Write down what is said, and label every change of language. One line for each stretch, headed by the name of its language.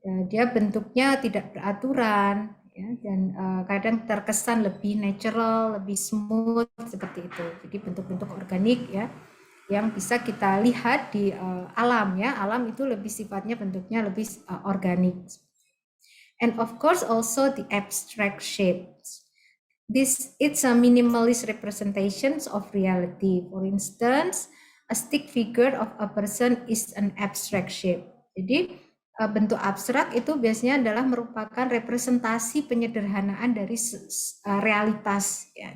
Indonesian: Dia bentuknya tidak beraturan ya, dan kadang terkesan lebih natural, lebih smooth seperti itu. Jadi bentuk-bentuk organik ya yang bisa kita lihat di alam ya. Alam itu lebih sifatnya bentuknya lebih organik.
English: And of course also the abstract shapes. It's a minimalist representations of reality. For instance, a stick figure of a person is an abstract shape.
Indonesian: Jadi bentuk abstrak itu biasanya adalah merupakan representasi penyederhanaan dari realitas ya.